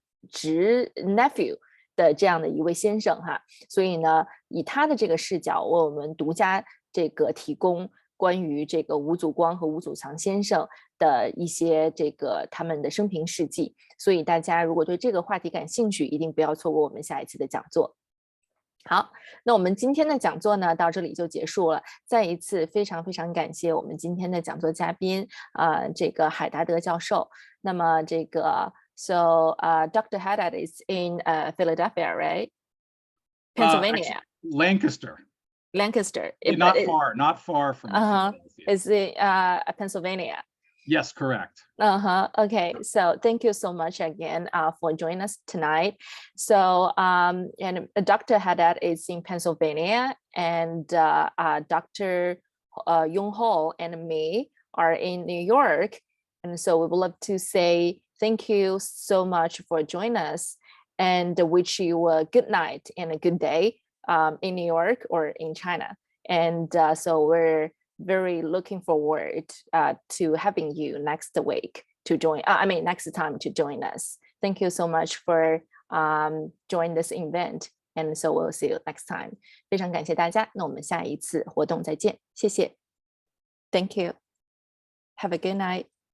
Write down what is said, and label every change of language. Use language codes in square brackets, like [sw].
[zh] 侄 nephew 的这样的一位先生哈，所以呢，以他的这个视角为我们独家这个提供关于这个吴祖光和吴祖强先生的一些这个他们的生平事迹，所以大家如果对这个话题感兴趣，一定不要错过我们下一次的讲座。好，那我们今天的讲座呢到这里就结束了。再一次非常非常感谢我们今天的讲座嘉宾这个海达德教授。那么这个 [en] So Dr. Haddad is in Philadelphia, right? Pennsylvania. Lancaster. Lancaster. Not far from Philadelphia. Is it Pennsylvania? Yes, correct. Okay, so thank you so much again for joining us tonight. So and Dr. Haddad is in Pennsylvania, and Dr. Yong Ho and me are in New York. And so we would love to say thank you so much for joining us, and wish you a good night and a good day in New York or in China. And so we're very looking forward to having you next week to join. Next time to join us. Thank you so much for joining this event, and so we'll see you next time. [zh] 非常感谢大家，那我们下一次活动再见，谢谢。 [en] Thank you. Have a good night.